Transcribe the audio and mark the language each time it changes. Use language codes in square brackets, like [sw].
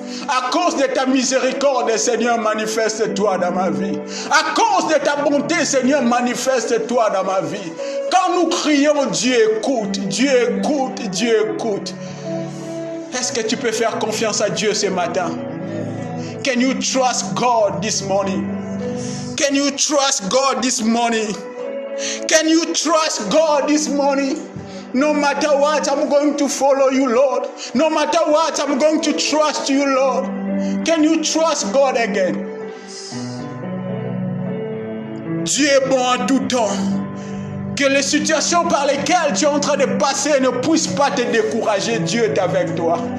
[fr] À cause de ta miséricorde, Seigneur, manifeste-toi dans ma vie. À cause de ta bonté, Seigneur, manifeste-toi dans ma vie. Quand nous crions, Dieu écoute, Dieu écoute, Dieu écoute. Est-ce que tu peux faire confiance à Dieu ce matin? [en] Can you trust God this morning? Can you trust God this morning? Can you trust God this morning? No matter what, I'm going to follow you, Lord. No matter what, I'm going to trust you, Lord. Can you trust God again? [fr] Dieu est bon en tout temps. Que les situations par lesquelles tu es en train de passer ne puissent pas te décourager. Dieu est avec toi.